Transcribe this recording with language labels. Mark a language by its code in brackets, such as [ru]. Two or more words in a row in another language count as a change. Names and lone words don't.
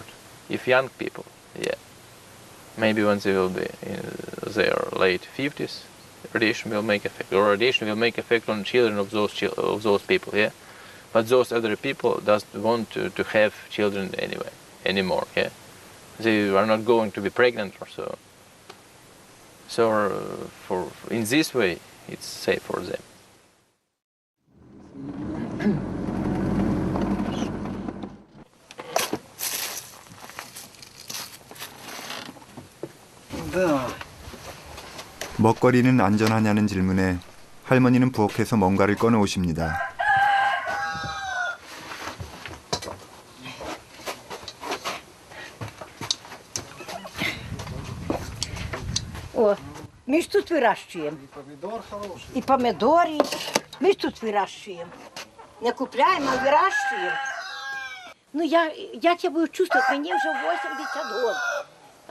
[en] If young people, maybe when they will be in their late 50s, radiation will make effect, or radiation will make effect on children of those people, But those elderly people doesn't want to have children anymore, They are not going to be pregnant or so. So in this way, it's safe for them. [ko] 먹거리는 안전하냐는 질문에 할머니는 부엌에서 뭔가를 꺼내오십니다. [uk] О, ми ж тут вирощуємо. І помідори. Ми ж тут вирощуємо. Не купляємо, а вирощуємо. Ну, я тебе буду чувствувати, мені вже 80 років.